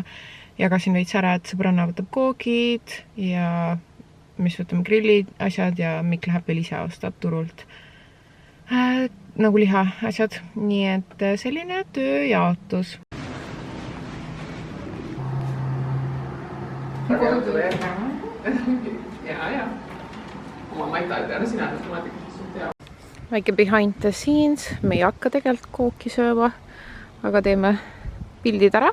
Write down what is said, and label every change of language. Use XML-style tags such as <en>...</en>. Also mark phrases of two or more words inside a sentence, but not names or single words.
<et>Jagasin veits ära, et sõbranna võtab koogid ja mis võtame grillid asjad ja Mikk läheb veel ise ostab turult nagu liha asjad. Nii et selline tööjaotus.</et> <en>Väike behind the scenes.</en> <et>Me ei hakka tegelikult kooki sööma, aga teeme pildid ära.</et>